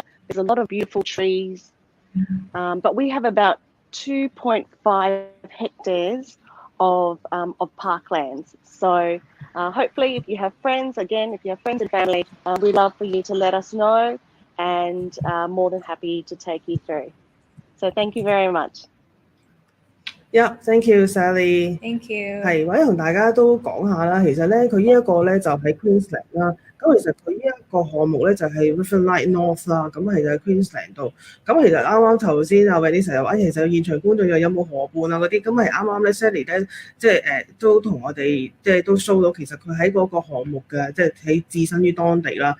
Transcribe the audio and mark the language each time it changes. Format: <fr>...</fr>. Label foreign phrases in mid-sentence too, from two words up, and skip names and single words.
<en>There's a lot of beautiful trees, but we have about 2.5 hectares of parklands. So hopefully if you have friends, and family, we'd love for you to let us know, and more than happy to take you through. So thank you very much. Yeah, thank you, Sally. Thank you.</en> <yue>係，或者同大家都講下啦。其實咧，佢呢一個咧就喺 Queensland 啦。咁其實佢呢一個項目咧就係 Riverlight North 啦。咁其實喺 Queensland 度。咁其實啱啱頭先阿 Vanessa 又話，其實現場觀眾有冇河畔啊嗰啲，咁係啱啱咧 Sally 咧，即係都同我哋即係都 show 到，其實佢喺嗰個項目嘅，即係喺置身於當地啦。</yue>